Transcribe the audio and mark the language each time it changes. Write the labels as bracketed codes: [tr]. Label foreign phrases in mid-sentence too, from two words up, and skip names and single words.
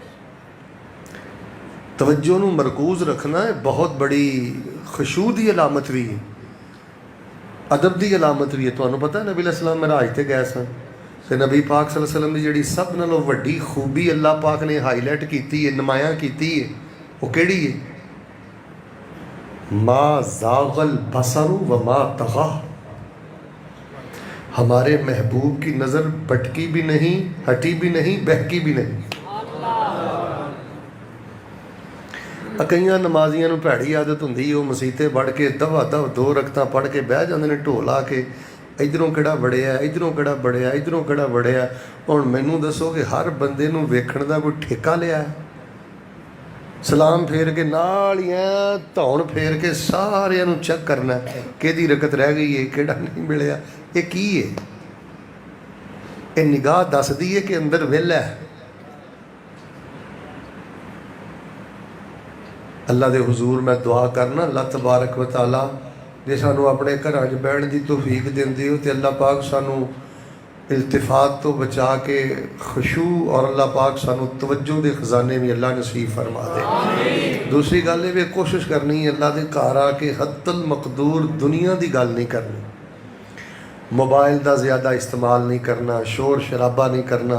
[pa] ਤਵੱਜੋ ਨੂੰ ਮਰਕੂਜ਼ ਰੱਖਣਾ ਹੈ ਬਹੁਤ ਬੜੀ ਖੁਸ਼ੂ ਦੀ ਅਲਾਮਤ ਵੀ ਹੈ, ਅਦਬ ਦੀ ਅਲਾਮਤ ਵੀ ਹੈ। ਤੁਹਾਨੂੰ ਪਤਾ ਨਬੀ ਅਲੈਹਿਸਸਲਾਮ ਮਿਰਾਜ 'ਤੇ ਗਏ ਸਨ, ਤੇ ਨਬੀ ਪਾਕ [ar] صلى الله عليه وسلم [pa] ਦੀ ਜਿਹੜੀ ਸਭ ਨਾਲੋਂ ਵੱਡੀ ਖੂਬੀ ਅੱਲਾਹ ਪਾਕ ਨੇ ਹਾਈਲਾਈਟ ਕੀਤੀ ਹੈ, ਨਮਾਇਆਂ ਕੀਤੀ ਹੈ, ਉਹ ਕਿਹੜੀ ਹੈ? [ar] ما زاغ البصر وما طغى. [ur] ہمارے محبوب کی نظر بھٹکی بھی نہیں، ہٹی بھی نہیں، بہکی بھی نہیں. [pa] ਕਈਆਂ ਨਮਾਜ਼ੀਆਂ ਨੂੰ ਭੈੜੀ ਆਦਤ ਹੁੰਦੀ, ਉਹ ਮਸੀਤੇ ਵੜ ਕੇ ਦਵਾ ਦਵ 2 ਰਕਤਾਂ ਪੜ੍ਹ ਕੇ ਬਹਿ ਜਾਂਦੇ ਨੇ, ਢੋਲ ਆ ਕੇ ਇੱਧਰੋਂ ਕਿਹੜਾ ਵੜਿਆ, ਇੱਧਰੋਂ ਕਿਹੜਾ ਵੜਿਆ, ਇੱਧਰੋਂ ਕਿਹੜਾ ਵੜਿਆ। ਹੁਣ ਮੈਨੂੰ ਦੱਸੋ ਕਿ ਹਰ ਬੰਦੇ ਨੂੰ ਵੇਖਣ ਦਾ ਕੋਈ ਠੇਕਾ ਲਿਆ? ਸਲਾਮ ਫੇਰ ਕੇ ਨਾਲ ਹੀ ਐ ਧੌਣ ਫੇਰ ਕੇ ਸਾਰਿਆਂ ਨੂੰ ਚੈੱਕ ਕਰਨਾ ਕਿਹਦੀ ਰਕਤ ਰਹਿ ਗਈ ਹੈ, ਕਿਹੜਾ ਨਹੀਂ ਮਿਲਿਆ। ਇਹ ਕੀ ਹੈ? ਇਹ ਨਿਗਾਹ ਦੱਸਦੀ ਹੈ ਕਿ ਅੰਦਰ ਵਿਹਲਾ ਹੈ। ਅੱਲਾ ਦੇ ਹੁਜ਼ੂਰ ਮੈਂ ਦੁਆ ਕਰਨਾ, ਅੱਲਾ [ar] تبارك وتعالى [pa] ਜੇ ਸਾਨੂੰ ਆਪਣੇ ਘਰਾਂ 'ਚ ਬਹਿਣ ਦੀ ਤੌਫੀਕ ਦਿੰਦੇ ਹੋ, ਤੇ ਅੱਲਾ ਪਾਕ ਸਾਨੂੰ ਇਲਤਿਫਾਤ ਤੋਂ ਬਚਾ ਕੇ ਖੁਸ਼ੂ, ਔਰ ਅੱਲਾ ਪਾਕ ਸਾਨੂੰ ਤਵੱਜੋ ਦੇ ਖਜ਼ਾਨੇ ਵੀ ਅੱਲਾ ਨਸੀਬ ਫਰਮਾ ਦੇ। ਦੂਸਰੀ ਗੱਲ ਇਹ ਵੀ ਕੋਸ਼ਿਸ਼ ਕਰਨੀ ਅੱਲਾ ਦੇ ਘਰ ਆ ਕੇ ਹੱਤਲ ਮਕਦੂਰ ਦੁਨੀਆ ਦੀ ਗੱਲ ਨਹੀਂ ਕਰਨੀ, ਮੋਬਾਈਲ ਦਾ ਜ਼ਿਆਦਾ ਇਸਤੇਮਾਲ ਨਹੀਂ ਕਰਨਾ, ਸ਼ੋਰ ਸ਼ਰਾਬਾ ਨਹੀਂ ਕਰਨਾ।